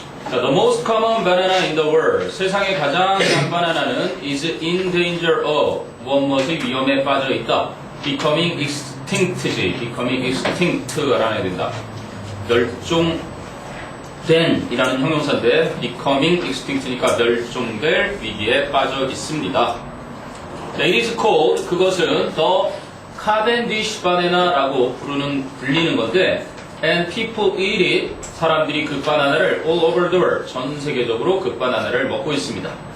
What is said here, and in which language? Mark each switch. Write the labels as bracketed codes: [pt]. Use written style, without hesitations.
[en] 자, the most common banana in the world. [ko] 세상에 가장 흔한 바나나는 [en] is in danger of. [ko] 무엇이 위험에 빠져 있다. [en] becoming extinct [ko] 지. [en] becoming extinct [ko] 라는 해야 된다. 멸종된 이라는 형용사인데 becoming extinct니까 멸종될 위기에 빠져 있습니다. [en] 자, it is called. [ko] 그것은 [en] the Cavendish banana [ko] 라고 불리는 건데 [en] and people eat it. [ko] 사람들이 그 바나나를 [en] all over the world. [ko] 전 세계적으로 그 바나나를 먹고 있습니다.